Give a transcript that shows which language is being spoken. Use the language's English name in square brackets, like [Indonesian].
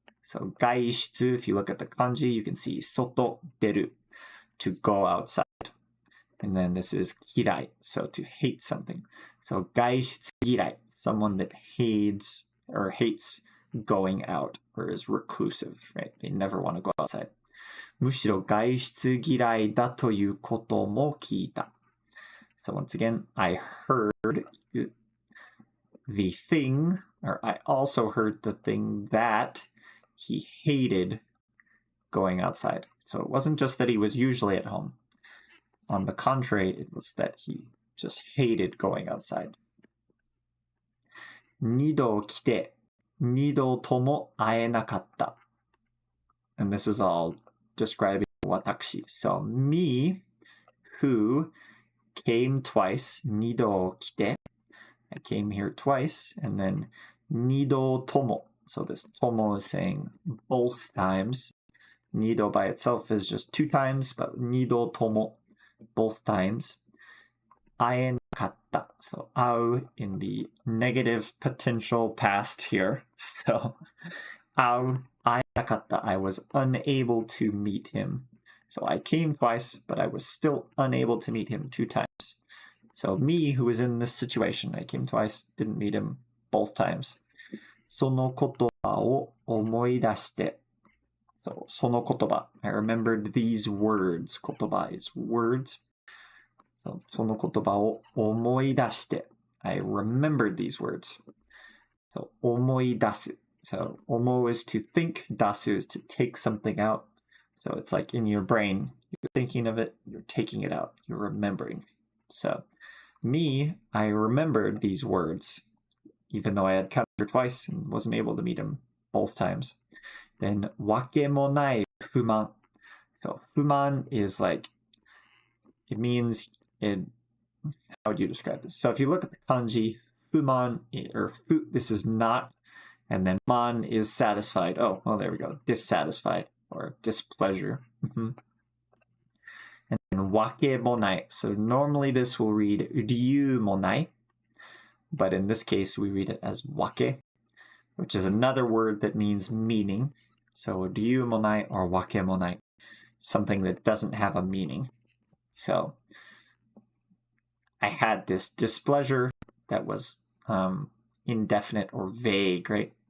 [English] So 外出, if you look at the kanji, you can see 外出る, to go outside. And then this is 嫌い, so to hate something. So [Japanese] 外出嫌い, [English] someone that hates going out or is reclusive, right? They never want to go outside. [Japanese] むしろ外出嫌いだということも聞いた. [English] So once again, I heard the thing, or I also heard the thing that he hated going outside. So it wasn't just that he was usually at home. On the contrary, it was that he just hated going outside. [Japanese] 二度来て、二度とも会えなかった. [English] And this is all describing 私. So me, who came twice, [Japanese] 二度来て. [English] I came here twice, and then [Japanese] 二度とも. [English] So this tomo is saying both times. Nido by itself is just two times, but nido tomo both times. [Japanese] 会えなかった. [English] So 会う in the negative potential past here. So [Japanese] 会えなかった. [English] I was unable to meet him. So I came twice, but I was still unable to meet him 2 times. So me, who was in this situation, I came twice, didn't meet him both times. [Japanese] その言葉を思い出して. So その言葉. [English] I remembered these words. 言葉 is words. [Japanese] So その言葉を思い出して. [English] I remembered these words. [Japanese] So 思い出す. [English] So 思う is to think, 出す is to take something out. So it's like in your brain, you're thinking of it, you're taking it out, you're remembering. So me, I remembered these words, even though I had come here twice and wasn't able to meet him both times. [Japanese] Then わけもない不満. [English] So 不満 is like, it means, how would you describe this? So if you look at the kanji, 不満, or fu, this is not, and then man is satisfied. Oh, well, there we go. Dissatisfied or displeasure. [Japanese] And then わけもない. [English] So normally this will read [Japanese] 理由もない, [English] but in this case we read it as わけ, which is another word that means meaning. So [Japanese] 理由もない [English] or [Japanese] わけもない, [English] something that doesn't have a meaning. So I had this displeasure that was indefinite or vague, right?